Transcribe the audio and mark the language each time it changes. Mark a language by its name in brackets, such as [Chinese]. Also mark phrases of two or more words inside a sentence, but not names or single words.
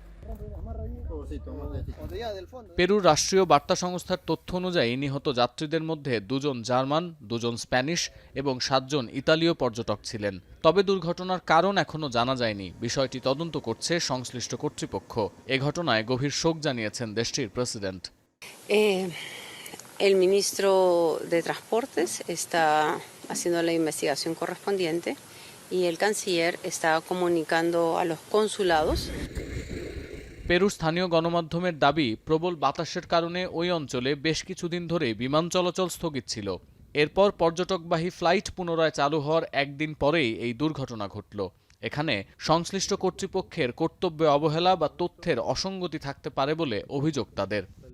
[Bangla] পেরুর রাষ্ট্রীয় বার্তা সংস্থার তথ্য অনুযায়ী নিহত যাত্রীদের মধ্যে 2 জন জার্মান, 2 জন স্প্যানিশ এবং 7 জন ইতালীয় পর্যটক ছিলেন। তবে দুর্ঘটনার কারণ এখনো জানা যায়নি। বিষয়টি তদন্ত করছে সংশ্লিষ্ট কর্তৃপক্ষ। এ ঘটনায় গভীর শোক জানিয়েছেন দেশটির প্রেসিডেন্ট। [Spanish] El ministro de Transportes está haciendo la investigación correspondiente y el canciller está comunicando a los consulados. [Bangla] পেরুর স্থানীয় গণমাধ্যমের দাবি, প্রবল বাতাসের কারণে ওই অঞ্চলে বেশ কিছুদিন ধরে বিমান চলাচল স্থগিত ছিল। এরপর পর্যটকবাহী ফ্লাইট পুনরায় চালু হওয়ার একদিন পরেই এই দুর্ঘটনা ঘটল। এখানে সংশ্লিষ্ট কর্তৃপক্ষের কর্তব্যে অবহেলা বা তথ্যের অসঙ্গতি থাকতে পারে বলে অভিযোগ তাদের।